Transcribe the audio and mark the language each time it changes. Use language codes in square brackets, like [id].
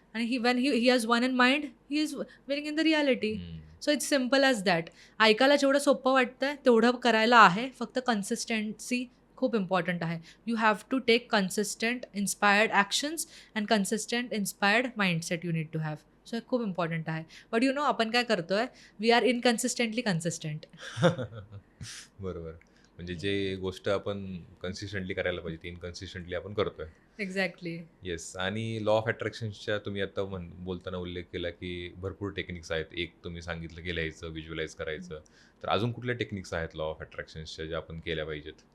[en] आणि he has won in mind, he is winning in the reality. Hmm. So it's simple as that. [mr] ऐकायला जेवढं सोपं वाटतंय तेवढं करायला आहे. फक्त कन्सिस्टन्सी खूप इम्पॉर्टंट आहे. [en] You have to take consistent inspired actions and consistent inspired mindset you need to have. [mr] So हे खूप इम्पॉर्टंट आहे. [en] but you know [mr] आपण काय करतोय? [en] We are inconsistently consistent. [mr] बरोबर. म्हणजे जे गोष्ट आपण कन्सिस्टंटली करायला पाहिजे, ती इनकन्सिस्टंटली आपण करतोय. [en] Exactly. Yes. [mr] आणि लॉ ऑफ अट्रॅक्शन्सच्या तुम्ही आता बोलताना उल्लेख केला, की भरपूर टेक्निक्स आहेत. एक तुम्ही सांगितलं की लिहायचं, व्हिज्युअलाइज करायचं. तर अजून कुठल्या टेक्निक्स आहेत लॉ ऑफ अट्रॅक्शन्सच्या ज्या आपण केल्या पाहिजेत?